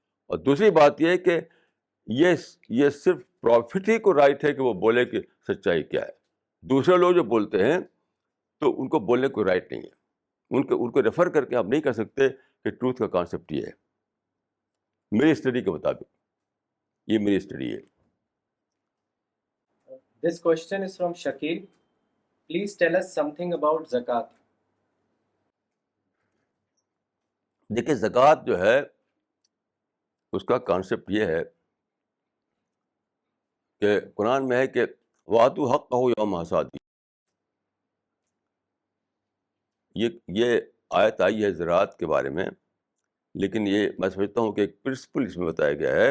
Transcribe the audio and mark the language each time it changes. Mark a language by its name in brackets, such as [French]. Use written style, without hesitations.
[Urdu] اور دوسری بات یہ ہے کہ یہ صرف پروفٹ ہی کو رائٹ ہے کہ وہ بولے کہ سچائی کیا ہے. دوسرے لوگ جو بولتے ہیں تو ان کو بولنے کو رائٹ نہیں ہے. ان کو ریفر کر کے آپ نہیں کہہ سکتے کہ ٹروتھ کا کانسیپٹ یہ ہے. میری اسٹڈی کے مطابق یہ میری اسٹڈی ہے. [English] This question is from Shakil. Please tell us something about zakat. [Urdu] دیکھیے زکوٰۃ جو ہے اس کا کانسیپٹ یہ ہے کہ قرآن میں ہے کہ [Arabic] وَآتُوا حَقَّهُ یوم حصادی. [Urdu] یہ آیت آئی ہے زراعت کے بارے میں، لیکن یہ میں سمجھتا ہوں کہ ایک پرنسپل اس میں بتایا گیا ہے.